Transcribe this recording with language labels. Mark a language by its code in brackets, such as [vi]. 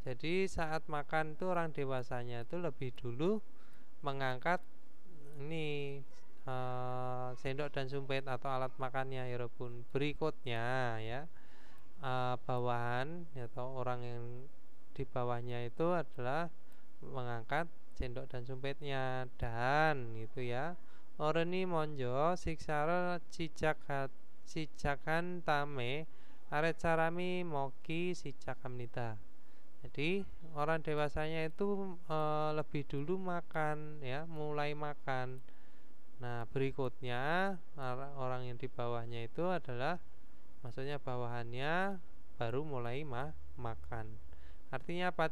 [id] Jadi saat makan itu orang dewasanya itu lebih dulu mengangkat ini sendok dan sumpit atau alat makannya ya 여러분. Berikutnya ya bawahan atau orang yang di bawahnya itu adalah mengangkat sendok dan sumpitnya. Dan itu ya [ko] 어른이 먼저 식사를 시작한 다음에 아랫사람이 먹기 시작합니다. [id] Jadi orang dewasanya itu lebih dulu makan ya, mulai makan. Nah, berikutnya orang yang di bawahnya itu adalah, maksudnya bawahannya baru mulai makan. Artinya apa?